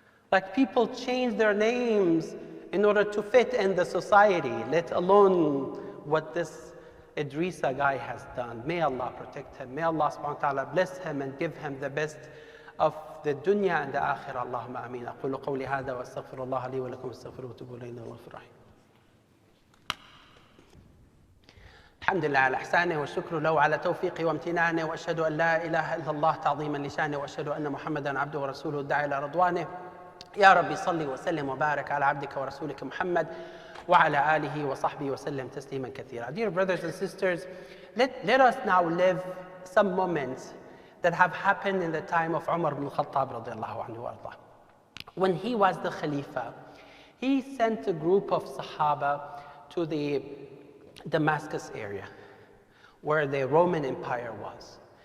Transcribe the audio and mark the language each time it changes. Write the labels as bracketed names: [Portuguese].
[English] Like people change their names in order to fit in the society, let alone what this Idrissa guy has done. May Allah protect him. May Allah subhanahu wa ta'ala bless him and give him the best of the dunya and the akhirah. Allahumma ameen. [Arabic] أقول قولي هذا وأستغفر الله لي ولكم استغفروه وتوبوا إليه إنه غفور رحيم. الحمد لله على إحسانه والشكر له على توفيقه وامتنانه وأشهد أن لا إله إلا الله تعظيما لشانه وأشهد أن محمدا عبده ورسوله الداعي إلى رضوانه يا ربي صل وسلم وبارك على عبدك ورسولك محمد وعلى آله وصحبه وسلم تسليما كثيرا. [English] Dear brothers and sisters, let us now live some moments that have happened in the time of Umar ibn al-Khattab radiallahu anhu warḍah. When he was the Khalifa, he sent a group of Sahaba to the Damascus area, where the Roman Empire was.